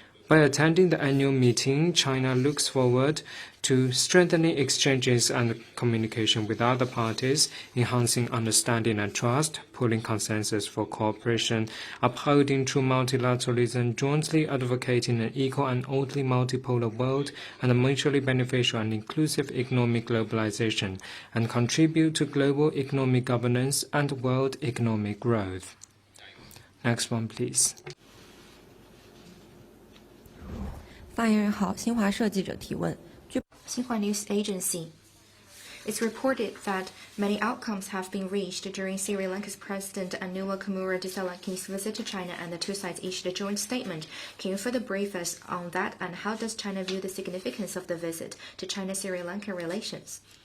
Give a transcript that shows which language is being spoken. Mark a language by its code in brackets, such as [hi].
[en] By attending the annual meeting, China looks forward to strengthening exchanges and communication with other parties, enhancing understanding and trust, pulling consensus for cooperation, upholding true multilateralism, jointly advocating an equal and orderly multipolar world and a mutually beneficial and inclusive economic globalization, and contribute to global economic governance and world economic growth. Next one, please. [zh] 发言人好，新华社记者提问。 [en] Xinhua News Agency. It's reported that many outcomes have been reached during Sri Lanka's President Annual Kumara Dissanayaka's visit to China, and the two sides issued a joint statement. Can you further brief us on that, and how does China view the significance of the visit to China-Sri Lanka relations?